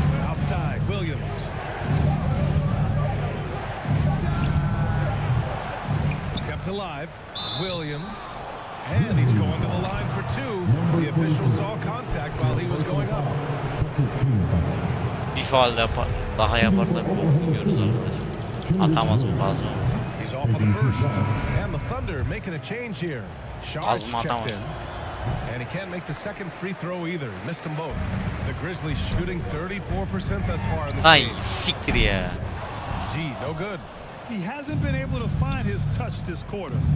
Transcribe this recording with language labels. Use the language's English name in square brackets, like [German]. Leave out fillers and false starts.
[English] Outside, Williams. Kept alive. Williams. And he's going to the line for two. The official saw contact while he was going up. [Turkish] Bir faal daha yaparsak okumuyoruz arkadaşlar. Atamaz o kazma. [English] He's off on the first. And the Thunder making a change here. Sharks checked in. And he can't make the second free throw either. Missed them both. The Grizzlies shooting 34% thus far in this Ay game. [Turkish] siktir ya. [English] G, no good. He hasn't been able to find his touch this quarter.